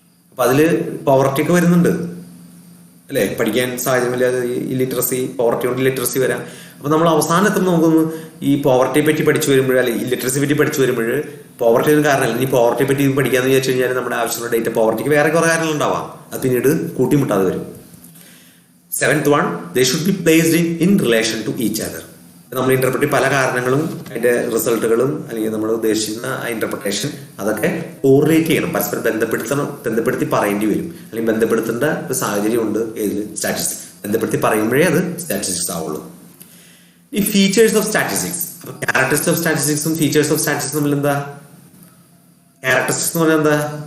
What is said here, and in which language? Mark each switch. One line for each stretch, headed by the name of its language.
Malayalam: അപ്പം അതിൽ പോവർട്ടി ഒക്കെ വരുന്നുണ്ട് അല്ലേ, പഠിക്കാൻ സാഹചര്യമില്ലാതെ ഇല്ലിറ്ററസി, പോവർട്ടി കൊണ്ട് ഇല്ലിറ്ററസി വരാം. അപ്പം നമ്മൾ അവസാനം എത്തുമ്പോൾ നമുക്കൊന്ന് ഈ പോവർട്ടിയെ പറ്റി പഠിച്ചു വരുമ്പോൾ, അല്ലെങ്കിൽ ഇല്ലിറ്ററസിയെ പറ്റി പഠിച്ചു വരുമ്പോൾ പോവർട്ടി ഒന്നും കാരണമല്ല. ഇനി പോവർട്ടിയെ പറ്റി പഠിക്കാന്ന് വിചാരിച്ചു കഴിഞ്ഞാൽ നമ്മുടെ ആവശ്യമുള്ള ഡേറ്റ പോവർട്ടിക്ക് വേറെ കുറേ കാര്യങ്ങളുണ്ടാവാം. അത് പിന്നീട് കൂട്ടിമുട്ടാതെ വരും.
English: 7th one, they should be placed in relation to each other.
Malayalam: നമ്മൾ ഇന്റർപ്രറ്റ് പല കാരണങ്ങളും അതിന്റെ റിസൾട്ടുകളും അല്ലെങ്കിൽ നമ്മൾ ഉദ്ദേശിക്കുന്ന ആ ഇന്റർപ്രിട്ടേഷൻ അതൊക്കെ കോറിലേറ്റ് ചെയ്യണം, പരസ്പരം ബന്ധപ്പെടുത്തി പറയേണ്ടി വരും. അല്ലെങ്കിൽ ബന്ധപ്പെടുത്തേണ്ട ഒരു സാഹചര്യം ഉണ്ട് ഏതിൽ സ്റ്റാറ്റിസ്റ്റിക്സ്. ബന്ധപ്പെടുത്തി പറയുമ്പോഴേ അത് സ്റ്റാറ്റിസ്റ്റിക്സ് ആവുള്ളൂ. ഈ ഫീച്ചേഴ്സ് ഓഫ് സ്റ്റാറ്റിസ്റ്റിക്സ്, അപ്പൊ characteristics of സ്റ്റാറ്റിസ്റ്റിക്സും features of statistics തമ്മിൽ എന്താ? ക്യാരക്ടറിസ്റ്റിക്സ് എന്ന് പറഞ്ഞാൽ എന്താ?